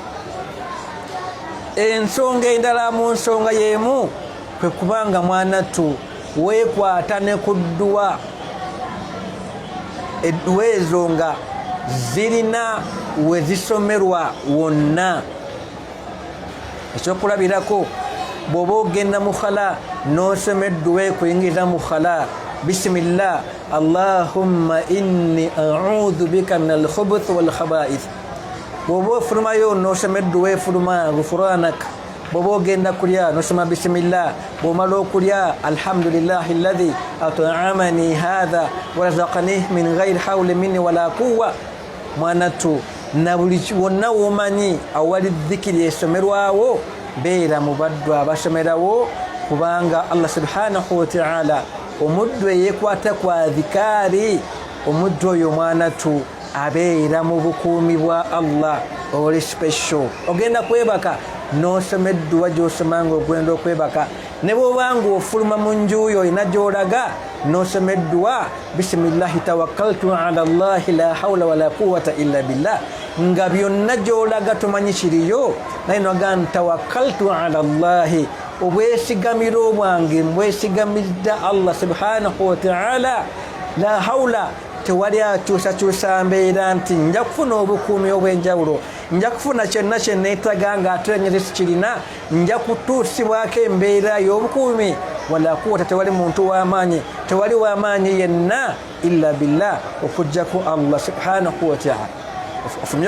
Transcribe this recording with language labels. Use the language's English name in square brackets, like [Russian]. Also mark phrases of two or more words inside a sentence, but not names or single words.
[Ganda] ensonga endala mu nsonga y'emu kwe kubanga mwanattu weekwata ne ku dduwa edduwa ezo nga zirina we zisomerwa wonna ekyokulabirako bw'oba ogenda mu khala n'osoma edduwa ekuyingiza mu khala [Arabic] بسم الله اللهم إني أعوذ بك من الخبث والخبائث [Ganda] bw'oba ofulumayo n'osoma edduwa efuluma [Arabic] ghufranak [Ganda] bw'oba ogenda kulya n'osoma [Arabic] bismillah [Ganda] bw'omala okulya [Arabic] الحمد لله الذي أطعمني هذا ورزقني من غير حول مني ولا [Ganda] quwwa mwanattu na buli wonna womanyi awali dhikiri esomerwawo beera mu baddu abasomerawo kubanga [Arabic] الله سبحانه وتعالى [Ganda] omuddu eyeekwata kwa dhikaari omuddu oyo mwanattu abeera mu bukuumi bwa Allah oli special ogenda kwebaka n'osoma edduwa gy'osomanga ogenda okwebaka ne bw'obanga ofuluma mu njuyo olina gy'olaga n'osoma edduwa [Arabic] بسم الله توكلت على الله لا حول ولا قوة إلا بالله [Ganda] nga byonna gy'olaga tomanyi kiriyo naye noga [Arabic] توكلت على الله [Ganda] obwesigamiro bwange mbwesigamidda [Arabic] الله سبحانه وتعالى لا حول [Ganda] tewali akyusakyusa mbeera nti nja kufuna obukuumi obw'enjawulo nja kufuna kyonna kye neetaga ng'ate ngeri sikirina nja kutuusibwako embeera y'obukuumi [Arabic] ولا قوة [Ganda] tewali muntu w'amaanyi tewali w'amaanyi yenna [Arabic] إلا بالله [Ganda] okuggyako [Arabic] الله سبحانه وتعالى [Ganda] ofulumye